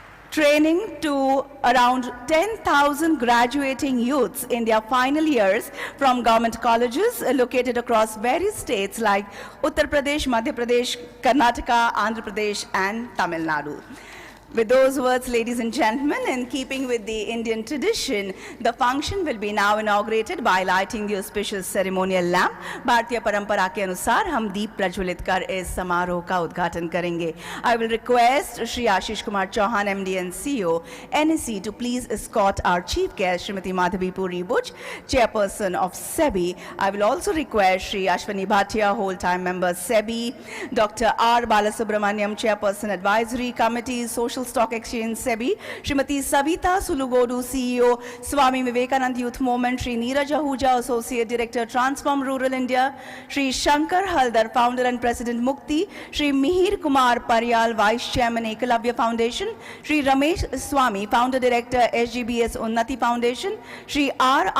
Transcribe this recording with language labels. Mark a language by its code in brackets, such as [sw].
[en] training to around 10,000 graduating youths in their final years from government colleges located across various states like Uttar Pradesh, Madhya Pradesh, Karnataka, Andhra Pradesh, and Tamil Nadu. With those words, ladies and gentlemen, in keeping with the Indian tradition, the function will be now inaugurated by lighting the auspicious ceremonial lamp. [hi] भारतीय परंपरा के अनुसार हम दीप प्रज्वलित कर इस समारोह का उद्घाटन करेंगे. [en] I will request Shri Ashish Kumar Chauhan, MD and CEO, NSE, to please escort our chief guest, Srimati Madhavi Puri Buch, Chairperson of SEBI. I will also request Shri Ashwani Bhatia, whole-time member SEBI, Dr. R. Balasubramaniam, Chairperson Advisory Committee, Social Stock Exchange SEBI, Srimati Savita Sulugodu, CEO, Swami Vivekanand Youth Movement, Shri Neeraj Ahuja, Associate Director, Transform Rural India, Shri Shankar Haldar, Founder and President Mukti, Shri Mihir Kumar Paryal, Vice Chairman Ekalavya Foundation, Shri Ramesh Swami, Founder Director, SGBS Unnati Foundation, Shri R.